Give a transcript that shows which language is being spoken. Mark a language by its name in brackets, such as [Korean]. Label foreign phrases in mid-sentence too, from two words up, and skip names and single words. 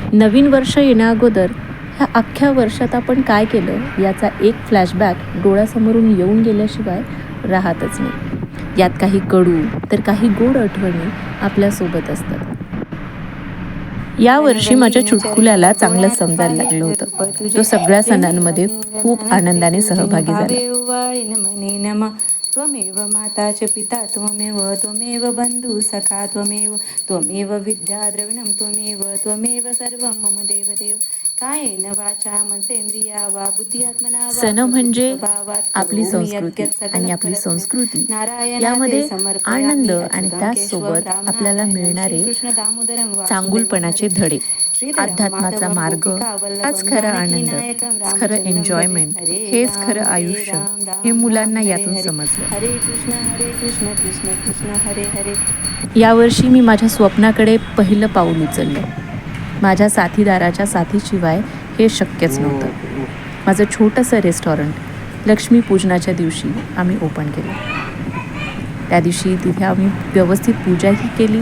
[Marathi] नवीन वर्ष येण्याअगोदर ह्या अख्ख्या वर्षात आपण काय केलं याचा एक फ्लॅशबॅक डोळ्यासमोरून येऊन गेल्याशिवाय राहतच नाही. यात काही कडू तर काही गोड आठवणी आपल्यासोबत असतात. यावर्षी माझ्या चुटकुल्याला चांगलं समजायला लागलं होतं. तो सगळ्या सणांमध्ये खूप आनंदाने सहभागी झाला. [Sanskrit] त्वमेव माता च पिता त्वमेव बंधू सखा त्वमेव विद्या द्रविणं त्वमेव सर्वं मम देवदेव कायेन वाचा मनसेंद्रिया वा बुद्ध्यात्मना वा [Marathi] सण म्हणजे [Sanskrit] स्वभावात् [Marathi] आपली [Sanskrit] करोमि [Marathi] संस्कृती [Sanskrit] यद्यत् सकलं [Marathi] आणि आपली [Sanskrit] परस्मै [Marathi] संस्कृती [Sanskrit] नारायणाते [Marathi] यामध्ये आनंद [Sanskrit] समर्पयामि [Marathi] आणि [Sanskrit] अच्युतं केशवं [Marathi] त्याचसोबत आपल्याला [Sanskrit] रामनारायणं [Marathi] मिळणारे [Sanskrit] श्रीकृष्ण दामोदरं वासुदेवं [Marathi] चांगुलपणाचे [Sanskrit] हरे [Marathi] धडे, [Sanskrit] श्रीधरं [Marathi] अध्यात्माचा [Sanskrit] माधवं [Marathi] मार्ग, हाच [Sanskrit] गोपिकावल्लभं [Marathi] खरा आनंद, [Sanskrit] जानकीनायकं [Marathi] खरं [Sanskrit] रामचंद्रं भजे [Marathi] एन्जॉयमेंट, [Sanskrit] हरे [Marathi] हेच [Sanskrit] राम [Marathi] खरं [Sanskrit] हरे [Marathi] आयुष्य [Sanskrit] राम [Marathi] हे [Sanskrit] राम राम [Marathi] मुलांना [Sanskrit] हरे [Marathi] यातून [Sanskrit] हरे [Marathi] समजलं. [Sanskrit] हरे कृष्ण कृष्ण कृष्ण हरे हरे. [Marathi] यावर्षी मी माझ्या स्वप्नाकडे पहिलं पाऊल उचललं. माझ्या साथीदाराच्या साथीशिवाय हे शक्यच नव्हतं. माझं छोटंसं रेस्टॉरंट लक्ष्मीपूजनाच्या दिवशी आम्ही ओपन केलं. त्या दिवशी तिथे आम्ही व्यवस्थित पूजाही केली.